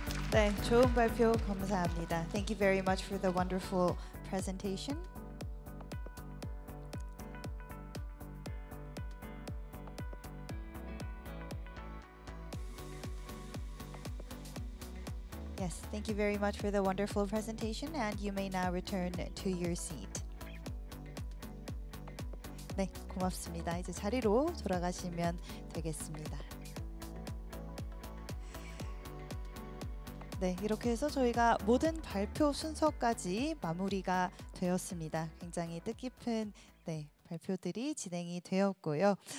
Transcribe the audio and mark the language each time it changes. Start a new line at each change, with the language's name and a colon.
Korean: 네, 좋은 발표 감사합니다.
English: Thank you very much for the wonderful presentation. Yes, thank you very much for the wonderful presentation, and you may now return to your seat.
Korean: 네, 고맙습니다. 이제 자리로 돌아가시면 되겠습니다. 네, 이렇게 해서 저희가 모든 발표 순서까지 마무리가 되었습니다. 굉장히 뜻깊은 발표들이 진행이 되었고요.